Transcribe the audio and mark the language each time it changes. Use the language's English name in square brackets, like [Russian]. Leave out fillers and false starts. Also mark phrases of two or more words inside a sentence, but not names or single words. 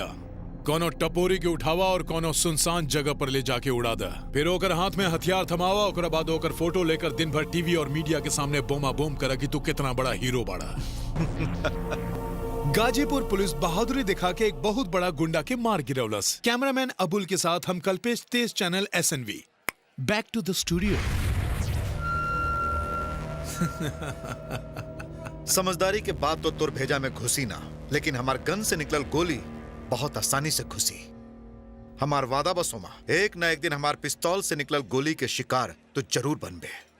[Bhojpuri] कोनो टपोरी के उठावा और कोनो सुनसान जगह पर ले जाके उड़ा दा, फिर ओकर हाथ में हथियार थमावा, ओकर बाद ओकर फोटो लेकर दिन भर टीवी और मीडिया के सामने बोमा बोम करा कि तू कितना बड़ा हीरो बाड़ा। गाजीपुर पुलिस बहादुरी दिखा के एक बहुत बड़ा गुंडा के मार गिरौलस। कैमरामैन अबुल के साथ हम कल्पेश, तेज चैनल SNV। [English] back to the studio. [Bhojpuri] समझदारी के बाद तो तुर भेजा में घुसी ना, लेकिन हमार गन से निकलल गोली बहुत आसानी से घुसी। हमार वादा बस सोमा, एक ना एक दिन हमार पिस्तौल से निकलल गोली के शिकार तो जरूर बनबे।